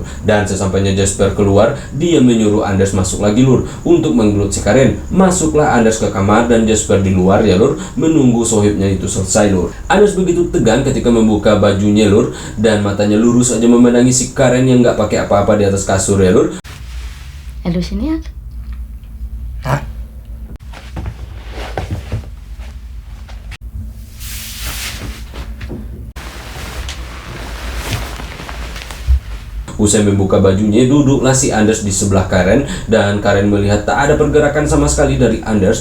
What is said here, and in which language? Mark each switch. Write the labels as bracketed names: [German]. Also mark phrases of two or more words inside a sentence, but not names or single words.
[Indonesian] Dan sesampainya Jasper keluar, dia menyuruh Anders masuk lagi lur untuk menggelut si Karen. Masuklah Anders ke kamar dan Jasper di luar ya lur, menunggu sohibnya itu selesai lur. Anders begitu tegang ketika membuka bajunya lur, dan matanya lurus aja memandangi si Karen yang nggak pakai apa-apa di atas kasur ya lur. [Danish] Er du generet? Nej. [Indonesian] Usai membuka bajunya, duduklah si Anders di sebelah Karen. Dan Karen melihat tak ada pergerakan sama sekali dari Anders.